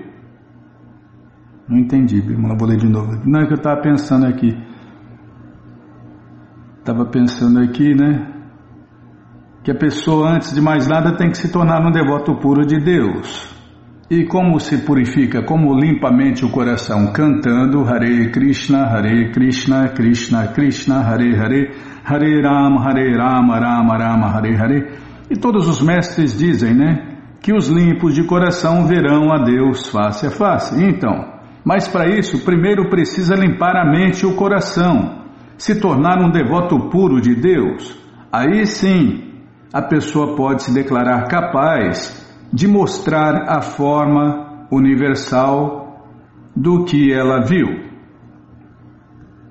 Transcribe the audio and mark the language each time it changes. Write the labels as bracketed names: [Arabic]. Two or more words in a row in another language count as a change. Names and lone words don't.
[Portuguese] Não entendi, Bimala, vou ler de novo. Não, é que eu estava pensando aqui. Né? Que a pessoa, antes de mais nada, tem que se tornar um devoto puro de Deus. E como se purifica? Como limpa a mente e o coração? [Sanskrit] Cantando हरे कृष्ण कृष्ण कृष्ण हरे हरे हरे राम राम राम हरे हरे. [Portuguese] E todos os mestres dizem, né? Que os limpos de coração verão a Deus face a face. Então, mas para isso, primeiro precisa limpar a mente e o coração, se tornar um devoto puro de Deus. Aí sim, a pessoa pode se declarar capaz de mostrar a forma universal do que ela viu.